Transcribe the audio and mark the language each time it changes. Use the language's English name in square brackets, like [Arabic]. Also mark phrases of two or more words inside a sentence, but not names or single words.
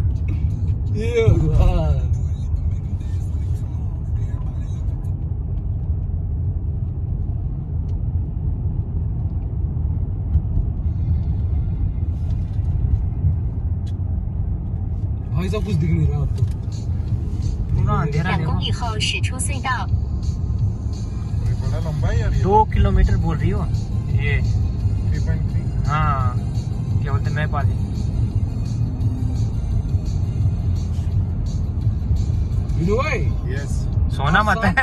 [Hindi] ये भगवान, भाई सब कुछ दिख नहीं रहा अब तो। पूरा अंधेरा। [Chinese] 2 公里后驶出隧道。 [Hindi] बड़ा लंबा है यार ये। 2 किलोमीटर बोल रही हो ये। 3.3। हाँ क्या बोलते मैं पाली। विनू भाई, यस। सोना मत शाम